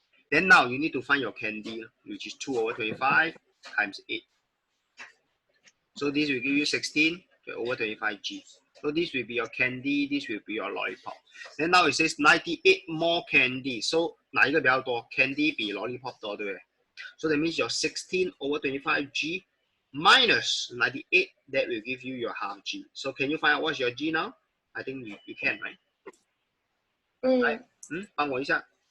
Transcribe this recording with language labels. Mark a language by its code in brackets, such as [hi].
[en] Then now you need to find your candy, which is 2/25 times 8. So this will give you 16/25 G. So this will be your candy, this will be your lollipop. Then now it says 98 more candy. [zh] So 哪一个比较多 ？Candy 比 lollipop 多，对不对？ [en] So that means your 16/25 G minus 98, that will give you your 1/2 G. So can you find out what's your G now? I think you can, right? Right? [zh] 帮我一下。